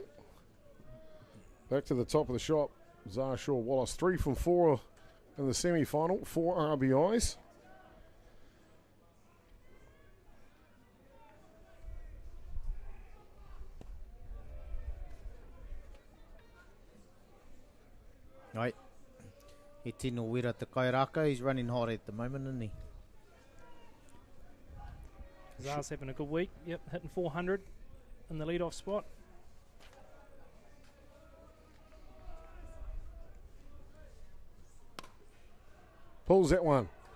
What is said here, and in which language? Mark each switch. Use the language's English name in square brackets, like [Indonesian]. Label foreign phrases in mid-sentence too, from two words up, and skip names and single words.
[English] Back to the top of the shop, Zarshaw Wallace, 3 from 4 in the semi-final, 4 RBIs. Right. [Māori] He tino wera te kairaka. [English] He's running hard at the moment, isn't he? Zar's having a good week. Yep, hitting 400 in the leadoff spot. Pulls that one.